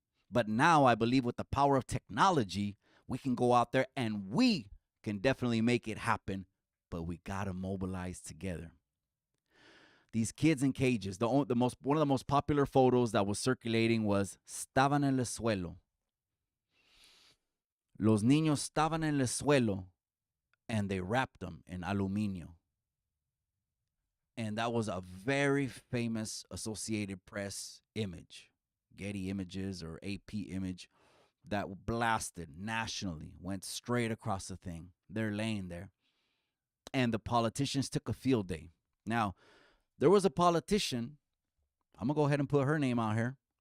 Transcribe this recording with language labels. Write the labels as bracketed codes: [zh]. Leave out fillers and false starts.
[en] But now I believe with the power of technology, we can go out there and we can definitely make it happen, but we got to mobilize together. These kids in cages, one of the most popular photos that was circulating was estaban en el suelo. [es] Los niños estaban en el suelo [en] and they wrapped them in [es] aluminio. [en] And that was a very famous Associated Press image. Getty Images or AP image that blasted nationally, went straight across the thing. They're laying there. And the politicians took a field day. Now, there was a politician, I'm going to go ahead and put her name out here.